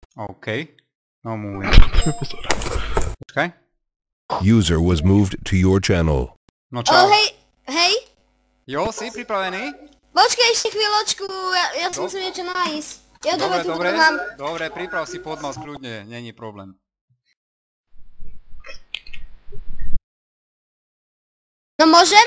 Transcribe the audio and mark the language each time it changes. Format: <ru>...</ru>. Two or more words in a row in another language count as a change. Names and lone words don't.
<sk>OK. No môj. Počkaj.</sk> <en>User was moved to your channel.</en> <sk>No čau. Hej. Jo, si pripravený? Počkaj ešte chvíľočku, ja si musím niečo nájsť. Ja Dobre, mám. dobre, priprav si podmas kľudne, není problém. No môžem?</sk>